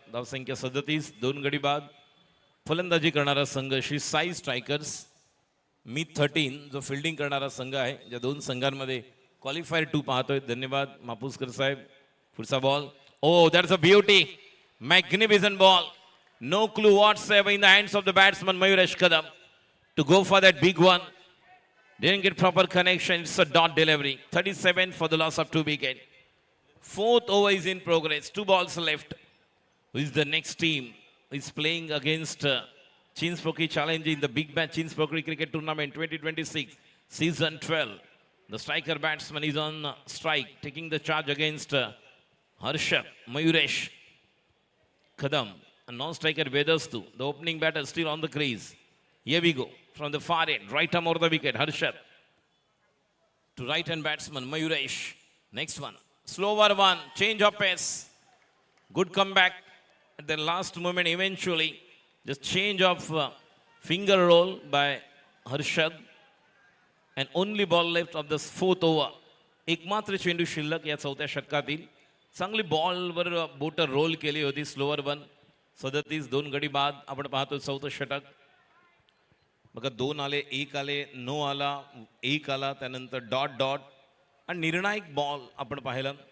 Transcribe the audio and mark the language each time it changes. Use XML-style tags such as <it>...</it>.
<mr>धावसंख्या 37. 2 गडी बाद. फलंदाजी करणारा संघ श्री साई स्ट्रायकर्स. मी 13 जो फिल्डिंग करणारा संघ आहे. ज्या 2 संघांमध्ये क्वालिफायर 2 पाहतोय. धन्यवाद मापुसकर साहेब. पुढचा ball</mr> <en>Oh that's a beauty magnificent ball. No clue whatsoever in the hands of the batsman Mayuresh Kadam to go for that big one. Didn't get proper connection. It's a dot delivery. 37 for the loss of 2 wickets. 4th over is in progress. 2 balls left. Who is the next team? Is playing against Chinspoki Challenge in the Big Bash Chinspoki Cricket Tournament 2026 Season 12. The striker batsman is on strike, taking the charge against Harshad Mayuresh Kadam. non-striker Vedastu, the opening batter still on the crease. Here we go. From the far end, right arm over the wicket, Harshad. To right hand batsman, Mayuresh. Next one. Slower one, change of pace. Good comeback at the last moment eventually. Just change of finger roll by Harshad. And only ball left of the fourth over.</en> <mr>एकमात्र चेंडू शिल्लक या चौथ्या षटकातील. चांगली बॉलवर बोट role केली होती. Slower one 37 2 गडी बाद. आपण पाहतो चौथं षटक. बघा 2 आले, 1 आले, 9 आला, 1 आला, त्यानंतर डॉट डॉट आणि निर्णायक बॉल आपण पाहिला.</mr>